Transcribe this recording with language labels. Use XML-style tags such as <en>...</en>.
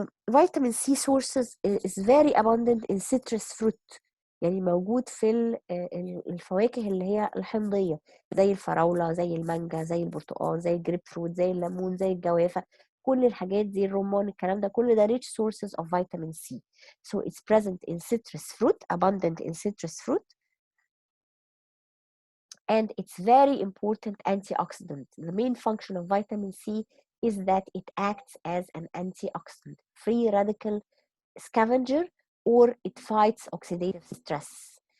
<en>Vitamin C sources is very abundant in citrus fruit.</en> <ar>يعني موجود في الفواكه اللي هي الحمضية زي الفراولة، زي المانجا، زي البرتقال، زي الجريب فروت، زي الليمون، زي الجوافة، كل الحاجات دي، الرمان، الكلام ده كل ده</ar> <en>rich sources of vitamin C. So it's present in citrus fruit, abundant in citrus fruit. And it's very important antioxidant. The main function of vitamin C is that it acts as an antioxidant, free radical scavenger, or it fights oxidative stress.</en>